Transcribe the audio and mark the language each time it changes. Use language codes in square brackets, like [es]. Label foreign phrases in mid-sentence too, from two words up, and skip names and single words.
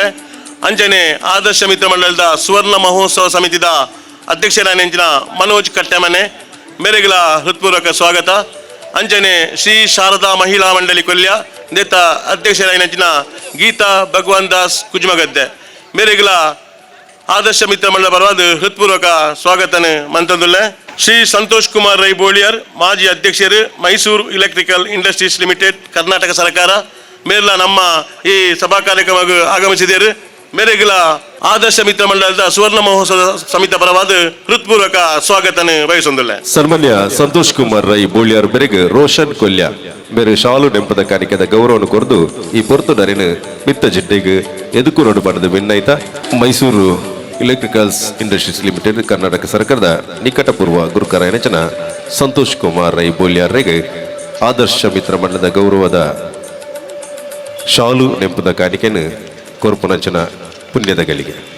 [tcy] ಅಂಚನೆ ಆದರ್ಶ ಮಿತ್ರ ಮಂಡಲದ ಸುವರ್ಣ ಮಹೋತ್ಸವ ಸಮಿತಿದ ಅಧ್ಯಕ್ಷರಾಯಿನ ಮನೋಜ್ ಕಟ್ಟೆಮನೆ ಮೇರೆಗಳ ಹೃತ್ಪೂರ್ವಕ ಸ್ವಾಗತ. ಅಂಚನೆ ಶ್ರೀ ಶಾರದಾ ಮಹಿಳಾ ಮಂಡಳಿ ಕೊಲ್ಯ ನೇತ ಅಧ್ಯಕ್ಷರಾಯಿನ ಗೀತಾ ಭಗವಾನ್ ದಾಸ್ ಕುಜುಮಗದ್ದೆ ಮೇರೆಗಳ ಆದರ್ಶ ಮಿತ್ರ ಮಂಡಲ ಪರವಾದ ಹೃತ್ಪೂರ್ವಕ ಸ್ವಾಗತನ ಮಂತಂದುಲ್ಲೆ. [kn] ಶ್ರೀ ಸಂತೋಷ್ ಕುಮಾರ್ ರೈ ಬೋಳಿಯರ್ ಮಾಜಿ ಅಧ್ಯಕ್ಷರು ಮೈಸೂರು ಇಲೆಕ್ಟ್ರಿಕಲ್ ಇಂಡಸ್ಟ್ರೀಸ್ ಲಿಮಿಟೆಡ್ ಕರ್ನಾಟಕ ಸರ್ಕಾರ ಮೇರೆಲ್ಲ ನಮ್ಮ ಈ ಸಭಾ ಕಾರ್ಯಕ್ರಮಕ್ಕೆ ಆಗಮಿಸಿದರು. [tcy] ಮೇರೆಗಳ ಆದರ್ಶ ಮಿತ್ರ ಮಂಡಲದ ಸುವರ್ಣ ಮಹೋತ್ಸವ ಸಮಿತಿ ಪರವಾದ ಹೃತ್ಪೂರ್ವಕ ಸ್ವಾಗತನ ಬಯಸೊಂದುಲ್ಲೆ. ಸನ್ಮಾನ್ಯ ಸಂತೋಷ್ ಕುಮಾರ್ ರೈ ಬೋಳಿಯರ್ ಬೆರೆಗೆ ರೋಷನ್ ಕೊಲ್ಯ ಬೇರೆ ಶಾಲು ನೆಂಪದ ಕಾಣಿಕೆದ ಗೌರವವನ್ನು ಕೊರದು ಈ ಪೊರ್ತು ನರಿನ ಮಿತ್ತ ಜಿಡ್ಡೆಗೆ ಎದುಕು ನೋಡು ಪಡೆದು ವಿನ್ನೈತ ಮೈಸೂರು ಇಲೆಕ್ಟ್ರಿಕಲ್ಸ್ ಇಂಡಸ್ಟ್ರೀಸ್ ಲಿಮಿಟೆಡ್ ಕರ್ನಾಟಕ ಸರ್ಕಾರದ ನಿಕಟಪೂರ್ವ ಗುರುಕರಾಯನಚನ ಸಂತೋಷ್ ಕುಮಾರ್ ರೈ ಬೋಳಿಯರ್ಗೆ ಆದರ್ಶ ಮಿತ್ರ ಮಂಡಲದ ಗೌರವದ ಶಾಲು ನೆಂಪದ ಕಾಣಿಕೆಯನ್ನು ಕೊರ್ಪುನಂಚನ ಪುಣ್ಯದ ಗಳಿಗೆ.